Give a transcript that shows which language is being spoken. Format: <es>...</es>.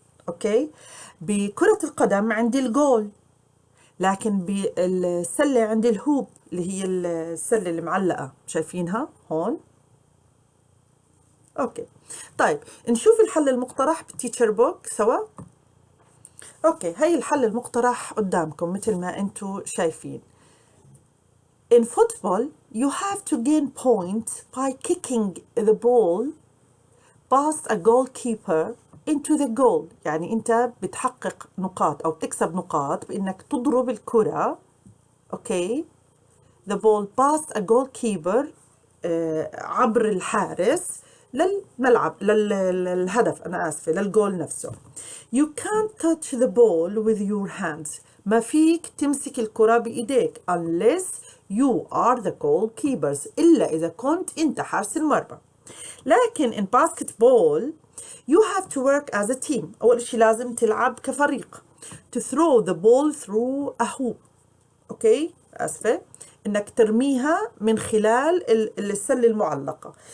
<ar>اوكي، بكره القدم عندي الجول، لكن بالسله عندي الهوب اللي هي السله اللي معلقه، شايفينها هون. اوكي طيب، نشوف الحل المقترح بالتيتشر بوك سوا. اوكي، هي الحل المقترح قدامكم مثل ما انتم شايفين.</ar> <en>In football, you have to gain points by kicking the ball past a goalkeeper into the goal.</en> <ar>يعني أنت بتحقق نقاط أو بتكسب نقاط بإنك تضرب الكرة، أوكي،</ar> <en>the ball past a goalkeeper</en> <ar>عبر الحارس للملعب، للهدف، أنا آسفة، للجول نفسه.</ar> <en>You can't touch the ball with your hands.</en> <ar>ما فيك تمسك الكرة بإيديك</ar> <en>unless you are the goalkeepers،</en> <ar>إلا إذا كنت أنت حارس المرمى. لكن</ar> <en>in basketball you have to work as a team.</en> <ar>أول شيء لازم تلعب كفريق.</ar> <en>To throw the ball through a hoop.</en> <ar>أوكي، آسفة، إنك ترميها من خلال السلة المعلقة.</ar>